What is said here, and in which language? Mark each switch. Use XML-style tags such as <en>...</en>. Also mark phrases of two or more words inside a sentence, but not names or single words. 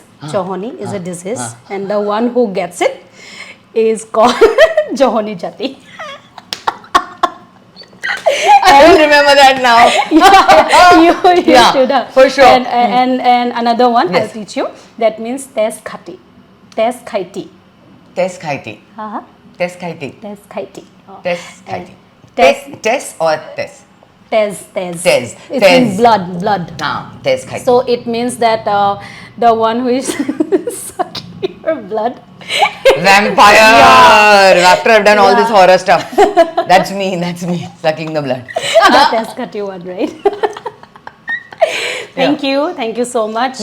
<en>Johoni is a disease, and the one who gets it is called Johoni Jati. I don't remember that now. You Yeah, should have. for sure. And another one Yes. I'll teach you. That means tes khati. Tes khaiti. Test khaiti. Uh-huh. Test khaiti. Tes khaiti. Test khaiti. Tes. Test or test? Tes. Tes. Tes. It Tes. means blood. Nah, test khaiti. So it means that the one who is sucking your blood. Vampire! Yeah. After I've done all this Yeah. horror stuff. That's me, sucking the blood. Tes khati one, right? Thank you so much.</en>